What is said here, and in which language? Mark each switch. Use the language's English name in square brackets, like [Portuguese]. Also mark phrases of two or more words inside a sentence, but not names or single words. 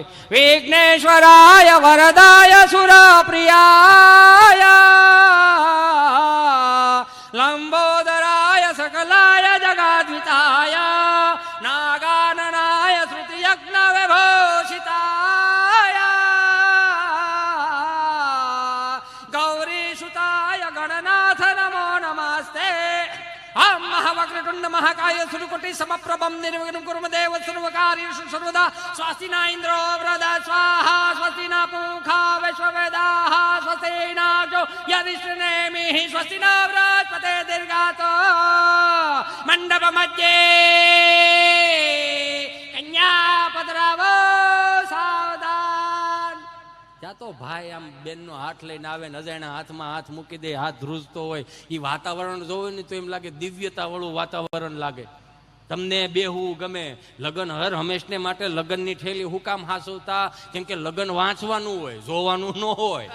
[Sanskrit] विघ्नेश्वराय वरदाय सुरप्रियाय लम्बोदराय सकलाय जगद्धिताय नागाननाय श्रुतियज्ञ विभूषिताय गौरी सुताय गणनाथ नमो नमस्ते. हम महावक्रतुंड महाकाय सुरकोटि समप्रभम निर्विघ्नं कुरु देव सर्वकार्येषु सर्वदा. स्वस्तिना इंद्रो वृदा स्वाहा स्वस्तिना पूषा विश्ववेदाः स्वस्तिना जो यदिष्टनेमिः स्वस्तिना बृहस्पते दीर्घातो मंडप मध्ये [Gujarati] કન્યા પધરાવો સાવધાન. ત્યાં તો ભાઈ આમ બેનનો હાથ લઈને આવે ને અજાણ્યા હાથમાં હાથ મૂકી દે, હાથ ધ્રુજતો હોય, એ વાતાવરણ જોવે ને તો એમ લાગે દિવ્યતા વાળું વાતાવરણ લાગે. તમને બેહવું ગમે. લગ્ન હર હંમેશને માટે લગ્નની ઠેલી હું કામ હાંસવતા? કેમ કે લગ્ન વાંચવાનું હોય, જોવાનું ન હોય.